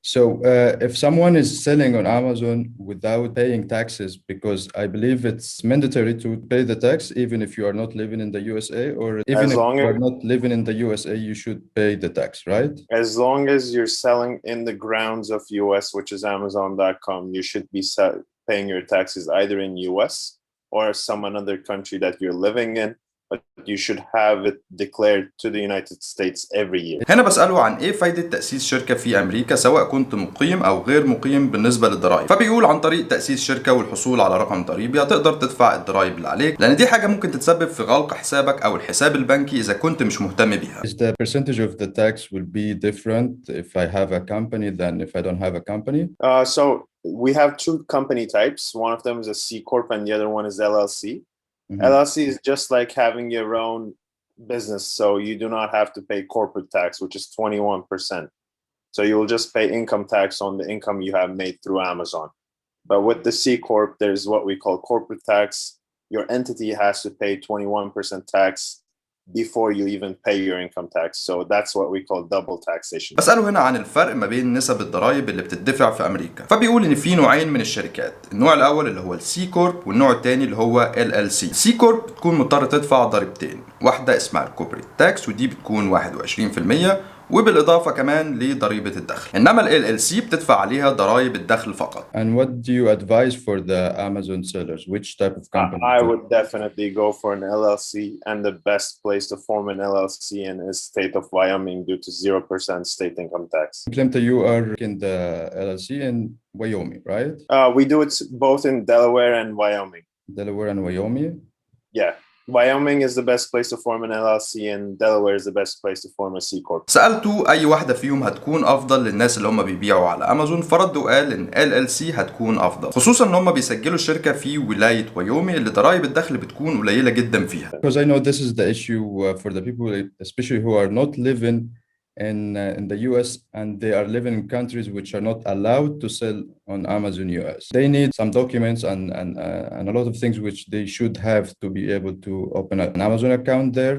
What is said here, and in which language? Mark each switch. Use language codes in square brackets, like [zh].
[en] So if someone is selling on Amazon without paying taxes, because I believe it's mandatory to pay the tax even if you are not living in the USA, or even if you are not living in the USA, you should pay the tax, right? As long as you're selling in the grounds of US, which is Amazon.com, you should be paying your taxes either in US or some another country that you're living in. But you should have it declared to the United States every year. [ar] هنا بسأله عن ايه فايدة تأسيس شركة في امريكا سواء كنت مقيم او غير مقيم بالنسبة للضرائب، فبيقول عن طريق تأسيس شركة والحصول على رقم ضريبي هتقدر تدفع الضرائب اللي عليك، لان دي حاجة ممكن تتسبب في غلق حسابك او الحساب البنكي اذا كنت مش مهتم بيها. [en] Is the percentage of the tax will be different if I have a company than if I don't have a company? So we have two company types. One of them is a C Corp and the other one is LLC. LLC is just like having your own business, so you do not have to pay corporate tax, which is 21%. So you will just pay income tax on the income you have made through Amazon. But with the C Corp, there's what we call corporate tax. Your entity has to pay 21% tax before you even pay your income tax. So that's what we call double taxation. [ar] بسأله هنا عن الفرق ما بين نسب الضرائب اللي بتدفع في أمريكا، فبيقول إن في نوعين من الشركات، النوع الأول اللي هو السي كورب والنوع الثاني اللي هو LLC. السي كورب بتكون مضطر تدفع ضريبتين، واحدة اسمها الكوربريت تاكس ودي بتكون 21%، وبالإضافة كمان لضريبة الدخل، إنما ال LLC بتدفع عليها ضرائب الدخل فقط. [en] And what do you advise for the Amazon sellers? Which type of company? I would definitely go for an LLC, and the best place to form an LLC in is state of Wyoming due to 0% state income tax. Clemta, you are in the LLC in Wyoming, right? We do it both in Delaware and Wyoming. Delaware and Wyoming? Yeah. Wyoming is the best place to form an LLC, and Delaware is the best place to form a C corp. [ar] سألته أي واحدة فيهم هتكون أفضل للناس اللي هم بيبيعوا على أمازون، فرد وقال إن LLC هتكون أفضل، خصوصا إن هم بيسجلوا الشركة في ولاية وايومي اللي ضرائب الدخل بتكون قليلة جدا فيها. [en] Because I know this is the issue for the people, especially who are not living in the US and they are living in countries which are not allowed to sell on Amazon US. They need some documents and a lot of things which they should have to be able to open an Amazon account there.